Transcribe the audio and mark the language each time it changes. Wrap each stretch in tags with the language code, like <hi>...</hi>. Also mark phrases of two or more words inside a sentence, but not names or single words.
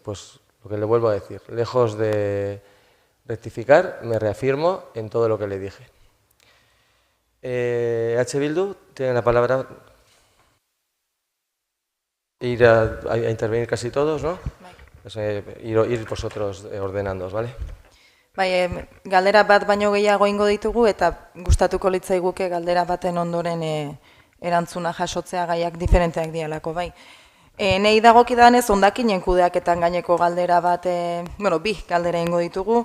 <es>Pues lo que le vuelvo a decir, lejos de rectificar, me reafirmo en todo lo que le dije. H. Bildu, tiene la palabra. Ir a intervenir casi todos, ¿no? Pues, ir vosotros ordenándoos, ¿vale?</es> <eu>Bai, galdera bat baino gehiago ingo ditugu eta gustatuko litzaiguke galdera baten ondoren erantzuna jasotzea, gaiak diferenteak dialako, bai. Nei dagokidanez hondakinen kudeaketan gaineko galdera bat, bi galdera ingo ditugu.</eu>